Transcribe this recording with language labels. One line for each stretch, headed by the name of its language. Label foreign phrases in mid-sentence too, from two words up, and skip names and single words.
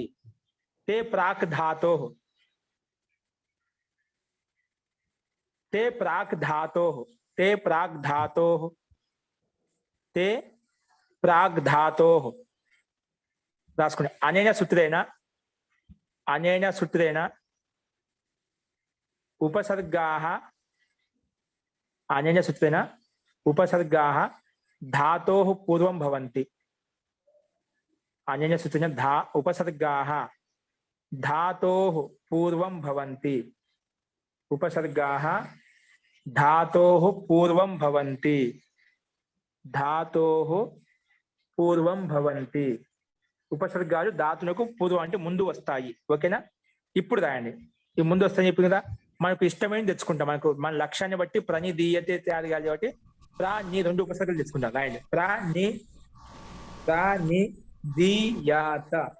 Sanskrit: తే ప్రాక్ ధాతో, తే ప్రాక్ ధాతో, తే ప్రాగ్ ధాతో, తే ప్రాగ్ ధాతో రాసుకునే. అనేన సూత్రేణ, అనేన సూత్రేణ ఉపసర్గాः, అనేన సూత్రేణ ఉపసర్గాः धातोः पूर्वं भवन्ति. అనేన సూత్రేణ ఉపసర్గాः धातोः पूर्वं भवन्ति. उपसर्गाः धातोः पूर्वं भवन्ति. धातोः పూర్వం భవంతి.
Telugu: ఉపసర్గాలు ధాతులకు పూర్వం అంటే ముందు వస్తాయి. ఓకేనా? ఇప్పుడు రాయండి. ఈ ముందు వస్తాయని చెప్పింది కదా. మనకు ఇష్టమైనది తెచ్చుకుంటాం. మనకు మన లక్ష్యాన్ని బట్టి ప్రనిధీయతే తయారు కాదు కాబట్టి ప్రాణి 2 ఉపసర్గలు తెచ్చుకుంటాం. రాయండి. ప్రాణిధీయత.